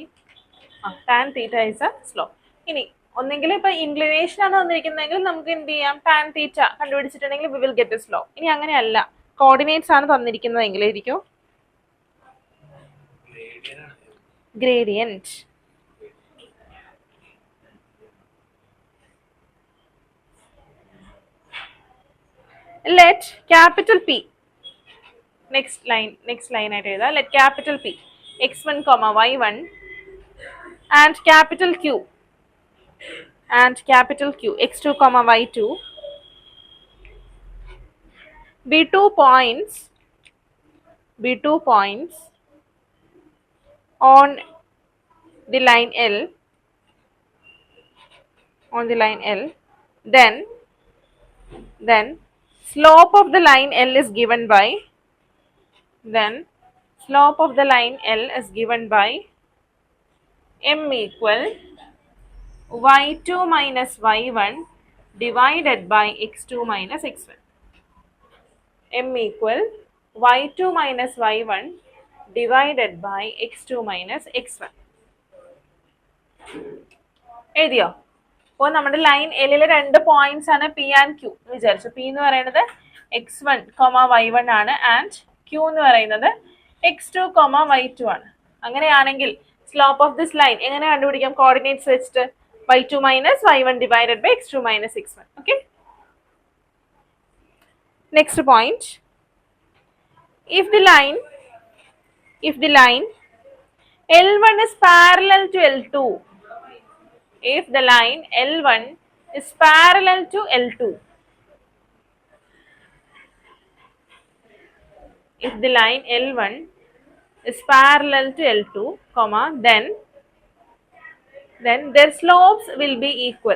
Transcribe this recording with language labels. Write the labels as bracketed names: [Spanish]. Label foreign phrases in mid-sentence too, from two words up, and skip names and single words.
[English] tan theta is a slope. [Malayalam] ഇനി ഒന്നെങ്കിൽ ഇപ്പൊ ഇൻക്ലിനേഷൻ ആണ് തന്നിരിക്കുന്നതെങ്കിൽ നമുക്ക് എന്ത് ചെയ്യാം? [English] tan theta [Malayalam] കണ്ടുപിടിച്ചിട്ടുണ്ടെങ്കിൽ [English] we will get a slope. [Malayalam] ഇനി അങ്ങനെയല്ല, കോർഡിനേറ്റ്സ് ആണ് തന്നിരിക്കുന്നതെങ്കിൽ ആയിരിക്കും ഗ്രേഡിയന്റ്. [English] Let capital P, next line [Malayalam] ആയിട്ട് എഴുതാം. [English] Let capital P x1, y1 and capital Q x2, y2 be two points on the line L, then slope of the line L is given by, m equal y2 minus y1 divided by x2 minus x1. m equal y2 minus y1 divided by x2 minus x1. [Malayalam] എഴുതിയോ? അപ്പോൾ നമ്മുടെ ലൈൻ എല്ലിലെ രണ്ട് പോയിന്റ്സ് ആണ് [English] P and Q [Malayalam] എന്ന് വിചാരിച്ചു. പി എന്ന് പറയുന്നത് x1, y1 ആണ് [English] and Q [Malayalam] എന്ന് പറയുന്നത് x2, y2 ആണ്. അങ്ങനെയാണെങ്കിൽ [English] slope of this line [Malayalam] എങ്ങനെ കണ്ടുപിടിക്കാം? കോർഡിനേറ്റ്സ് വെച്ചിട്ട് [English] y2 minus y1 divided by x2 minus x1. Okay. Next point. If the line L1 is parallel to L2, if the line L1 is parallel to L2, if the line L1 is parallel to L2, then their slopes will be equal.